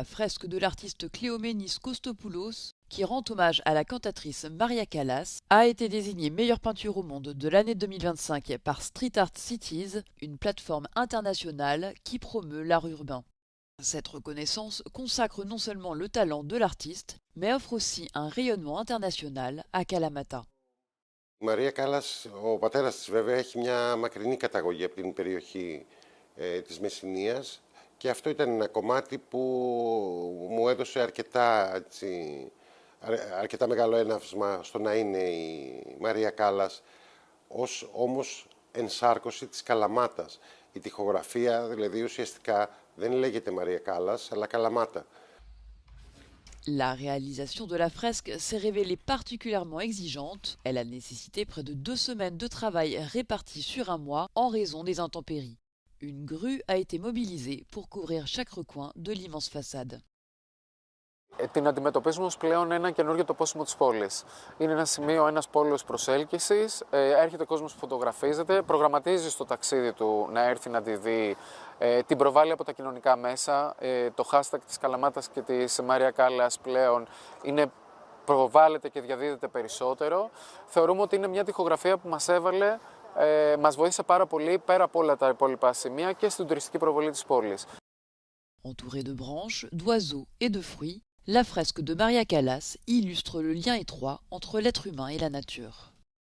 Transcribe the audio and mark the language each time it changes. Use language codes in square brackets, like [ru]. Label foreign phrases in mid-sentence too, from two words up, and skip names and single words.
[fr] La fresque de l'artiste Cléoménis Kostopoulos qui rend hommage à la cantatrice Maria Callas, a été désignée meilleure peinture au monde de l'année 2025 par Street Art Cities, une plateforme internationale qui promeut l'art urbain. Cette reconnaissance consacre non seulement le talent de l'artiste, mais offre aussi un rayonnement international à Kalamata. [el] Η Μαρία Κάλλας, ο πατέρας της βέβαια, έχει μια μακρινή καταγωγή από την περιοχή της Μεσσηνίας και αυτό ήταν ένα κομμάτι που μου έδωσε αρκετά μεγάλο έναυσμα στο να είναι η Μαρία Κάλλας ως όμως ενσάρκωση της Καλαμάτας. Η τοιχογραφία δηλαδή ουσιαστικά δεν λέγεται Μαρία Κάλλας αλλά Καλαμάτα. [fr] La réalisation de la fresque s'est révélée particulièrement exigeante. Elle a nécessité près de 2 semaines de travail réparties sur un mois en raison des intempéries. Une grue a été mobilisée pour couvrir chaque recoin de l'immense façade. [el] Την αντιμετωπίζουμε ως πλέον ένα καινούργιο τοπόσιμο της πόλης. Είναι ένα σημείο, ένας πόλος προσέλκυσης, έρχεται ο κόσμος που φωτογραφίζεται, προγραμματίζει στο ταξίδι του να έρθει να τη δει, την προβάλλει από τα κοινωνικά μέσα. Το hashtag της Καλαμάτας και της Μαρία Κάλλας πλέον προβάλλεται και διαδίδεται περισσότερο. Θεωρούμε ότι είναι μια τοιχογραφία που μας έβαλε, μας βοήθησε πάρα πολύ πέρα από όλα τα υπόλοιπα σημεία και στην τουριστική προβολή της πόλης. [fr] Entourée de branches, d'oiseaux et de fruits, la fresque de Maria Callas illustre le lien étroit entre l'être humain et la nature.